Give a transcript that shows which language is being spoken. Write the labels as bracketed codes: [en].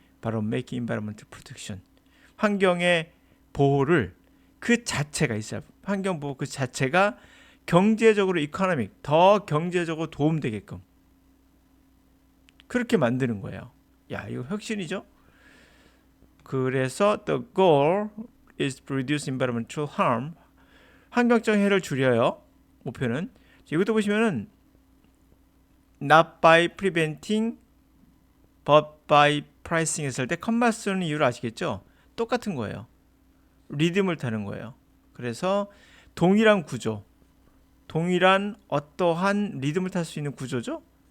[ko] 바로 [en] make environment protection, [ko] 환경의 보호를 그 자체가 있어요. 환경 보호 그 자체가 경제적으로 economic, 더 경제적으로 도움되게끔 그렇게 만드는 거예요. 야, 이거 혁신이죠. 그래서 [en] the goal is to reduce environmental harm, [ko] 환경적 해를 줄여요. 목표는 이것도 보시면은 [en] not by preventing but by pricing [ko] 했을 때 컴마 쓰는 이유를 아시겠죠? 똑같은 거예요. 리듬을 타는 거예요. 그래서 동일한 구조, 동일한 어떠한 리듬을 탈 수 있는 구조죠?